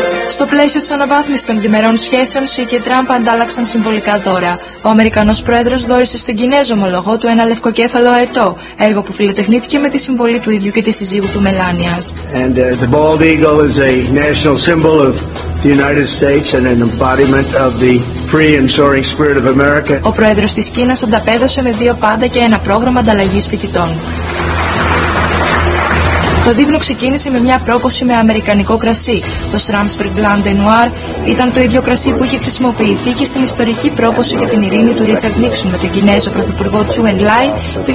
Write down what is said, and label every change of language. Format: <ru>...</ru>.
<el>Στο πλαίσιο της αναβάθμισης των διμερών σχέσεων, Σι και Τραμπ αντάλλαξαν συμβολικά δώρα. Ο Αμερικανός πρόεδρος δώρησε στον Κινέζο ομολογό του ένα λευκοκέφαλο αετό, έργο που φιλοτεχνήθηκε με τη συμβολή του ίδιου και της σύζυγου του Μελάνιας.</el> <en>And the bald eagle is a national symbol of the United States and an embodiment of the free and soaring spirit of America.</en> <el>Ο πρόεδρος της Κίνας ανταπέδωσε με δύο πάντα και ένα πρόγραμμα ανταλλαγής φοιτητών. Το δείπνο ξεκίνησε με μια πρόποση με αμερικανικό κρασί. Το Schramsberg Blanc de Noir ήταν το ίδιο κρασί που είχε χρησιμοποιηθεί και στην ιστορική πρόποση για την ειρήνη του Ρίτσαρντ Νίξον με τον Κινέζο πρωθυπουργό Τσου Εν Λάι το</el>